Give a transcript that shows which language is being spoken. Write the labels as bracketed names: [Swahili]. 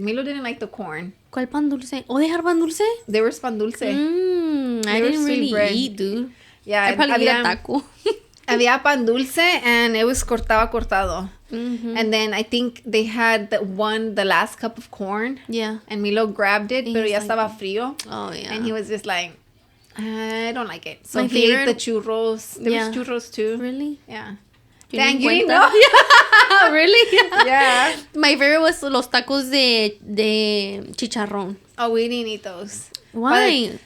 [English] Milo didn't like the corn. [Spanish] ¿Cuál pan dulce? ¿O dejar pan dulce? [English] There was pan dulce. I didn't really eat, dude. Yeah. I probably ate a taco. [Spanish] Había pan dulce and it was cortado. [English] Mm-hmm. And then I think they had the last cup of corn. Yeah. And Milo grabbed it, pero ya estaba frío. Oh, yeah. And he was just like, I don't like it. So My he favorite... ate the churros. There was churros too. Really? Yeah. Dang, you didn't know? Really? Yeah. [Spanish] My favorite was los tacos de chicharrón. [English] Oh, we didn't eat those. Why?